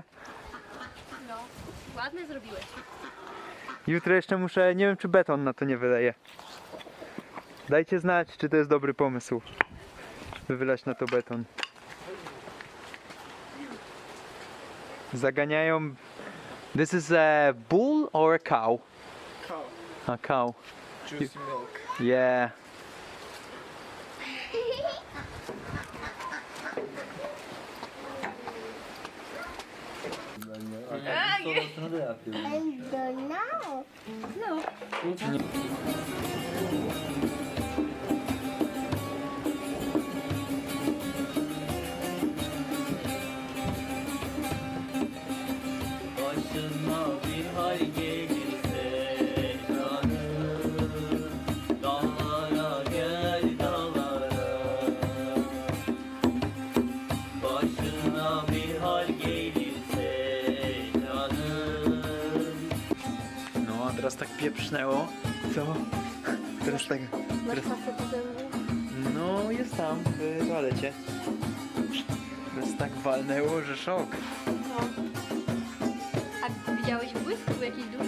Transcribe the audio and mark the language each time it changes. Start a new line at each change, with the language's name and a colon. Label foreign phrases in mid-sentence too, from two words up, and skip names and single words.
Polish: No, ładne zrobiłeś. Jutro jeszcze muszę, nie wiem czy beton na to nie wyleję. Dajcie znać, czy to jest dobry pomysł, by wylać na to beton. Zaganiają...
English: This is a bull or a cow? Cow. A cow. Juicy milk. Yeah. No.
Turkish: Başına bir hal gelirse canım, dağlara gel dağlara. Başına bir hal gelirse canım.
Polish: No a teraz tak pieprznęło. Co? Teraz tak... Masz Teraz... pasę po zębu? No jest tam, w toalecie. Teraz tak walnęło, że szok. No. A widziałeś błysk? Był jakiś duży?